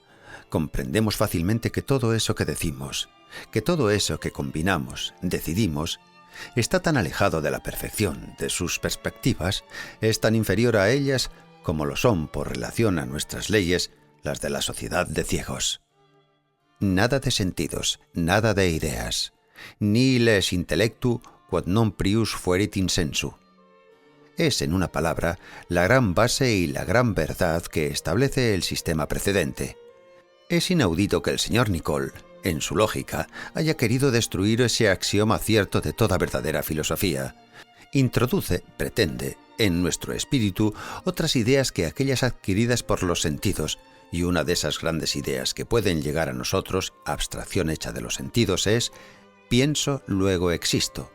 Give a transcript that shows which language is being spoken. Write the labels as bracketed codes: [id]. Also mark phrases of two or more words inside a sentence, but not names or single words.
[es] Comprendemos fácilmente que todo eso que decimos, que todo eso que combinamos, decidimos, está tan alejado de la perfección de sus perspectivas, es tan inferior a ellas como lo son por relación a nuestras leyes las de la sociedad de ciegos. Nada de sentidos, nada de ideas, [la] nihil es intellectu quod non prius fuerit in sensu. [es] Es, en una palabra, la gran base y la gran verdad que establece el sistema precedente. Es inaudito que el señor Nicole, en su lógica, haya querido destruir ese axioma cierto de toda verdadera filosofía. Introduce, pretende, en nuestro espíritu otras ideas que aquellas adquiridas por los sentidos, Y una de esas grandes ideas que pueden llegar a nosotros, abstracción hecha de los sentidos, es pienso, luego existo.